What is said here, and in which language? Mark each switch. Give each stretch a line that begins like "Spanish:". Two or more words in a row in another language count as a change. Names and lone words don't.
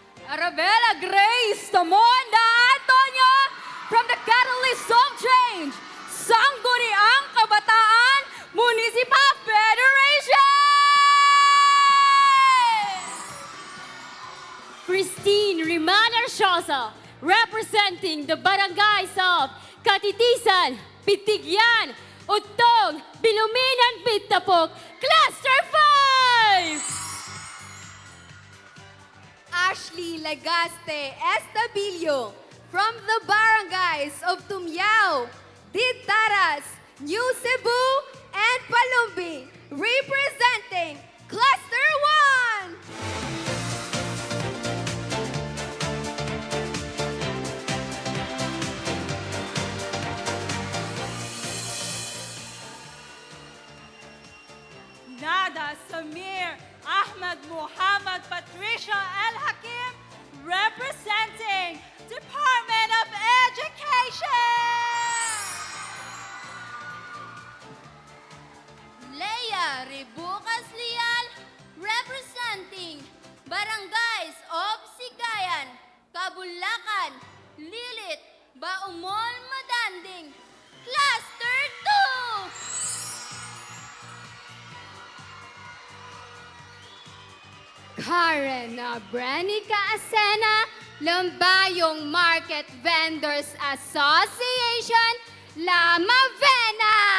English: Arabella Grace Tamonda Antonio from the Catalyst of Change, Sangguniang Kabataan Municipal Federation! Christine Rimana Arsiosa, representing the barangays of Katitisan, Pitigyan, Utong, Biluminan, Pitapok, Cluster 5! Ashley Legaste Estabilio from the barangays of Tumyao, Ditaras, New Cebu, and Palumbi, representing Cluster 1! Nada Samir Ahmed Muhammad Patricia El Hakim, representing Department of Education. Leia Ribucas Lial, representing Barangays of Sigayan, Kabulakan, Lilit, Baumol, Madanding, Cluster 2! Karen Branica Asena, Lambayong Market Vendors Association, Lamavena.